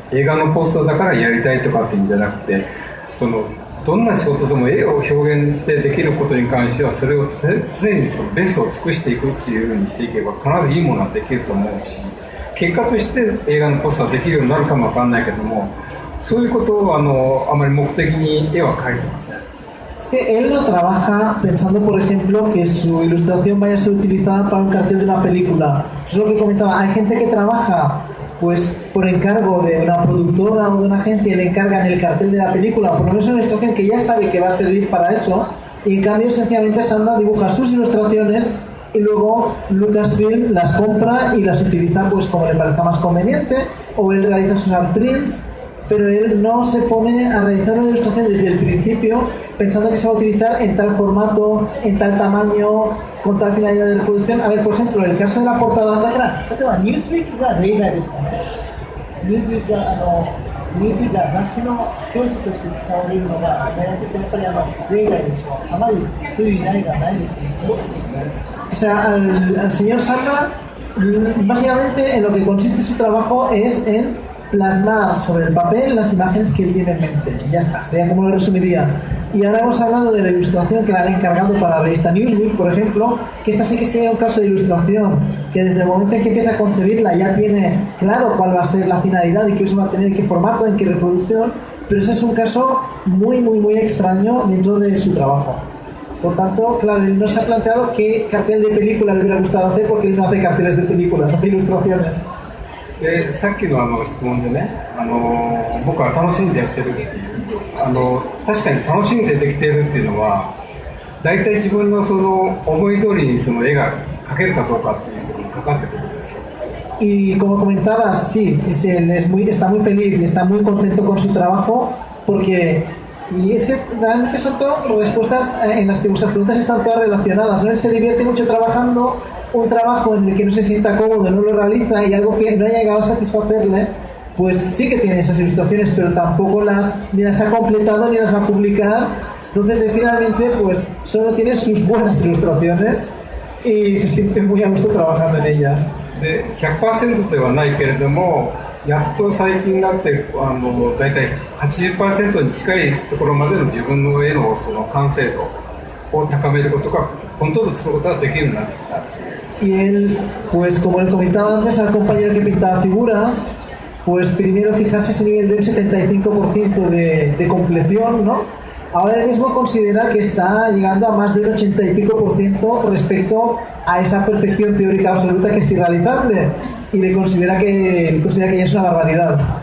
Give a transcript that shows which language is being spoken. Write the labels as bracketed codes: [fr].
[ja] 映画のポスターだからやりたいとかっていうんじゃなくて、どんな仕事でも絵を表現してできることに関してはそれを常にベストを尽くしていくっていうふうにしていけば必ずいいものはできると思うし、結果として映画のポスターできるようになるかもわかんないけども、そういうことをあまり目的に絵は描いてません。 [es] Es que él no trabaja pensando, por ejemplo, que su ilustración vaya a ser utilizada para un cartel de una película. Eso es lo que comentaba. Hay gente que trabaja pues por encargo de una productora o de una agencia y le encargan el cartel de la película, por lo menos una ilustración que ya sabe que va a servir para eso, y en cambio sencillamente Sanda dibuja sus ilustraciones y luego Lucasfilm las compra y las utiliza pues como le parezca más conveniente, o él realiza sus prints, pero él no se pone a realizar una ilustración desde el principio pensando que se va a utilizar en tal formato, en tal tamaño, con tal finalidad de reproducción. A ver, por ejemplo, en el caso de la portada de Newsweek [ja] が例外ですかね。 Newsweek が雑誌の表紙として使われるのがやっぱり例外でしょう。あまりそういう依頼がないですね。 [es] O sea, al señor Sanda, básicamente en lo que consiste su trabajo es en plasmar sobre el papel las imágenes que él tiene en mente. Y ya está, sería como lo resumiría. Y ahora hemos hablado de la ilustración que le han encargado para la revista Newsweek, por ejemplo, que esta sí que sería un caso de ilustración, que desde el momento en que empieza a concebirla ya tiene claro cuál va a ser la finalidad y qué uso va a tener, qué formato, en qué reproducción, pero ese es un caso muy, muy, muy extraño dentro de su trabajo. Por tanto, claro, él no se ha planteado qué cartel de película le hubiera gustado hacer, porque él no hace carteles de películas, hace ilustraciones. [ja] でさっきの質問でね、僕は楽しんでやってるんですよ。確かに楽しんでできているっていうのは大体自分の思い通りに絵が描けるかどうかっていうのにかかってくるんですよ。 [es] Y como comentabas, sí, está muy feliz y está muy contento con su trabajo, porque y es que realmente son todas respuestas en las que vuestras preguntas están todas relacionadas, ¿no? Él se divierte mucho trabajando, un trabajo en el que no se sienta cómodo, no lo realiza, y algo que no haya llegado a satisfacerle, pues sí que tiene esas ilustraciones, pero tampoco ni las ha completado ni las va a publicar. Entonces él finalmente pues solo tiene sus buenas ilustraciones y se siente muy a gusto trabajando en ellas. [ja] で 100% ではないけれども、やっと最近になってだいたい 80% に近いところまでの自分の絵のその完成度を高めることがコントロールすることができるようになってきた。 [es] Y él, pues como le comentaba antes al compañero que pintaba figuras, pues primero fijarse ese nivel del 75% de compleción, ¿no? Ahora él mismo considera que está llegando a más del 80 y pico % respecto a esa perfección teórica absoluta que es irrealizable, y le considera que ya es una barbaridad.